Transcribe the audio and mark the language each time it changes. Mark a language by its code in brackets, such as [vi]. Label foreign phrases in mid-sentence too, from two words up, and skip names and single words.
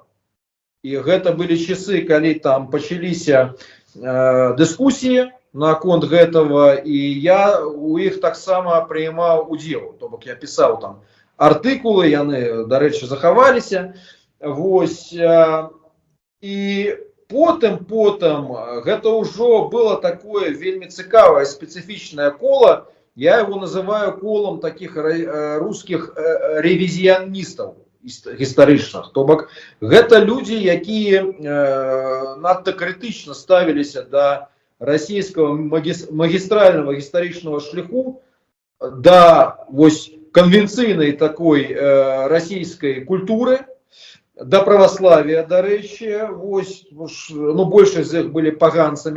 [be] І гэта былі часы, калі там пачаліся дыскусіі наконт гэтага, і я у іх таксама прыймаў удзел. То бок я пісаў там артыкулы, яны, дарэчы, захаваліся. Вось, і потым гэта ўжо было такое вельмі цікавае спецыфічнае кола. [ru] Я его называю колом таких русских ревизионистов гістарычных. [be] То бок гэта людзі, якія надта крытычна ставіліся да расійскага магістральнага гістарычнага шляху, да вось конвенцыйнай такой расійскай культуры, да праваславия, дарэчы, вось, ну, большасць з іх былі паганцамі.